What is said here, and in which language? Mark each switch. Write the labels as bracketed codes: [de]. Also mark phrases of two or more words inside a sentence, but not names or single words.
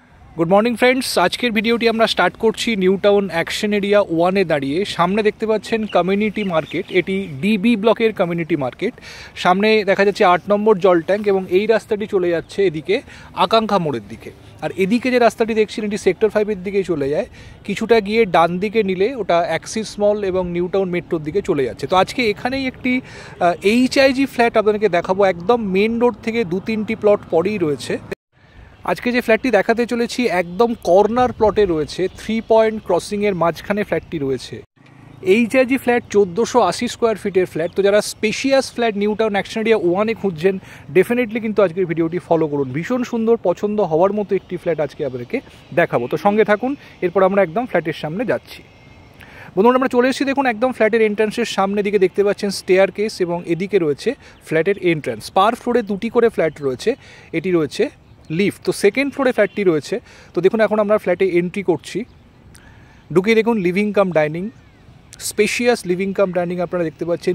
[en] good morning friends, [bn] আজকের ভিডিওটি আমরা স্টার্ট করছি নিউ টাউন অ্যাকশন এরিয়া 1 এ দাঁড়িয়ে। সামনে দেখতে পাচ্ছেন [en] community market, [bn] এটি ডিবি ব্লকের [en] community market. [bn] সামনে দেখা যাচ্ছে 8 নম্বর জল ট্যাংক এবং এই রাস্তাটি চলে যাচ্ছে এদিকে আকাঙ্ক্ষা মোড়ের দিকে। আর এদিকে যে রাস্তাটি দেখছেন এটি সেক্টর 5 এর দিকে চলে যায়, কিছুটা গিয়ে ডান দিকে নিলে ওটা অ্যাক্সিস মল এবং নিউ টাউন মেট্রোর দিকে চলে যাচ্ছে। তো আজকে এখানেই একটি [en] HIG flat [bn] আপনাদেরকে দেখাবো, একদম [en] main road [bn] থেকে 2-3টি প্লট পরেই রয়েছে। আজকে যে ফ্ল্যাটটি দেখাতে চলেছি একদম কর্নার প্লটে রয়েছে, 3 পয়েন্ট ক্রসিংয়ের মাঝখানে ফ্ল্যাটটি রয়েছে। HIG ফ্ল্যাট 1480 স্কোয়ার ফিটের ফ্ল্যাট। তো যারা স্পেশিয়াস ফ্ল্যাট নিউ টাউন অ্যাকশন এরিয়া 1 এ খুঁজছেন ডেফিনেটলি কিন্তু আজকের ভিডিওটি ফলো করুন। ভীষণ সুন্দর পছন্দ হওয়ার মতো একটি ফ্ল্যাট আজকে আপনাদেরকে দেখাবো। তো সঙ্গে থাকুন, এরপর আমরা একদম ফ্ল্যাটের সামনে যাচ্ছি। বন্ধুরা আমরা চলে এসেছি, দেখুন একদম ফ্ল্যাটের এন্ট্রান্সের সামনে দিকে দেখতে পাচ্ছেন [en] stair case [bn] এবং এদিকে রয়েছে ফ্ল্যাটের এন্ট্রান্স। পার ফ্লোরে 2টি করে ফ্ল্যাট রয়েছে, এটি রয়েছে লিফট। তো সেকেন্ড ফ্লোরে ফ্ল্যাটটি রয়েছে। তো দেখুন এখন আমরা ফ্ল্যাটে এন্ট্রি করছি। ঢুকে দেখুন [en] living cum dining, [bn] স্পেশিয়াস [en] living cum dining [bn] আপনারা দেখতে পাচ্ছেন।